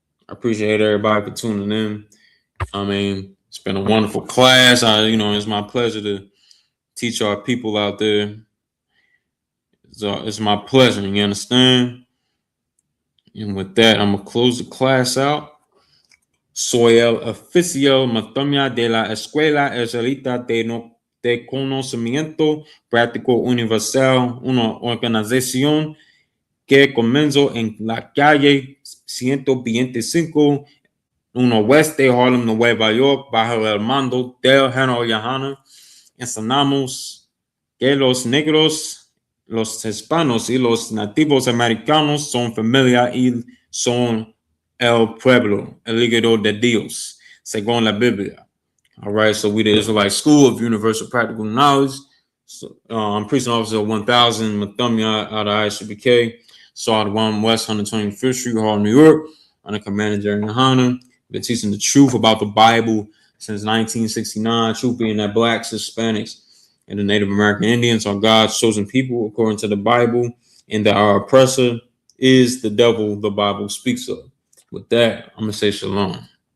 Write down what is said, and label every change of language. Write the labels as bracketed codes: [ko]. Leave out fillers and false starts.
[en] I appreciate everybody for tuning in. I mean, it's been a wonderful class. You know, it's my pleasure to teach our people out there. It's my pleasure, you understand? And with that, I'm going to close the class out. [es] Soy el oficial Matomia de la Escuela Israelita de Conocimiento Práctico Universal, una organización que comenzó en la calle 125, 1 West de Harlem, Nueva York, bajo el mando del general YAHANNA. Enseñamos que los negros, los hispanos y los nativos americanos son familia y son el pueblo, el hijo de Dios, según la Biblia. [en] All right, so we the Israelite School of Universal Practical Knowledge. So, I'm Preaching Officer 1000, Mathumya out of I.S.U.P.K. South 1 West 125th Street, Harlem, New York, under Commander Jerry YAHANNA. Been teaching the truth about the Bible since 1969. Truth being that Blacks, Hispanics, and the Native American Indians are God's chosen people according to the Bible, and that our oppressor is the devil the Bible speaks of. With that, I'm going to say shalom.